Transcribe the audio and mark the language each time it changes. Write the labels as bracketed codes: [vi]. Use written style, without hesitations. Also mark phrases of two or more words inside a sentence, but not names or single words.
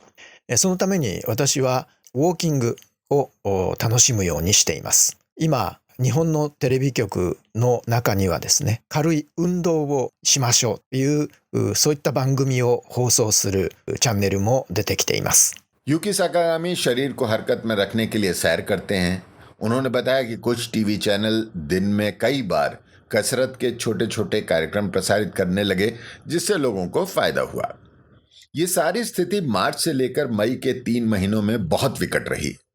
[ja] そのために私はウォーキングを楽しむようにしています。今、日本のテレビ局の中にはですね、軽い運動をしましょうというそういった番組を放送するチャンネルも出てきています。 [hi] यूकी साकागामी शरीर को हरकत में रखने के लिए सैर करते हैं। उन्होंने बताया कि कुछ टीवी चैनल दिन में कई बार कसरत के छोटे छोटे कार्यक्रम प्रसारित करने लगे, जिससे लोगों को फायदा हुआ। ये सारी स्थिति मार्च से लेकर मई के 3 महीनों में बहुत विकट रही।